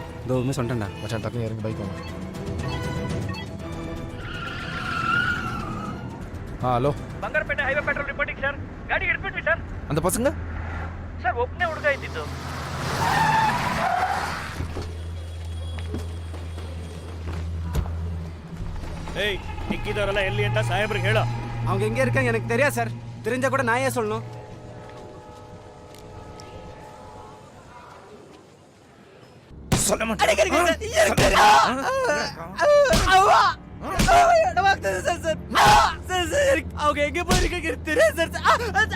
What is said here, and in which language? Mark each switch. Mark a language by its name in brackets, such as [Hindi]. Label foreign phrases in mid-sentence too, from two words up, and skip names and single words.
[Tamil] இதோ உண்மை சொல்லிட்டேன்டா. மச்சான் டக்குன்னு இறங்கி பைக் வாங்க. [Kannada] ಹಲೋ ಬಂಗಾರಪೇಟೆ [English] highway patrol reporting sir. [Kannada] ಗಾಡಿ ಹಿಡ್ಬಿಟ್ವಿ ಸರ್. [Tamil] அந்த பசங்க [Kannada] ಸರ್ ಒಬ್ಬನೇ ಹುಡುಗ ಇದ್ದಿದ್ದು. ಏಯ್ ನಿಕ್ಕಿದವರೆಲ್ಲ ಎಲ್ಲಿ ಅಂತ ಸಾಹೇಬ್ರಿಗೆ ಹೇಳೋ. [Tamil] அவங்க எங்கே இருக்காங்க எனக்கு தெரியாது சார். தெரிஞ்சா கூட நான் ஏன் சொல்லணும்? சொல்ல மாட்டேன். அவங்க எங்க போயிருக்காங்க தெரியாது சார்.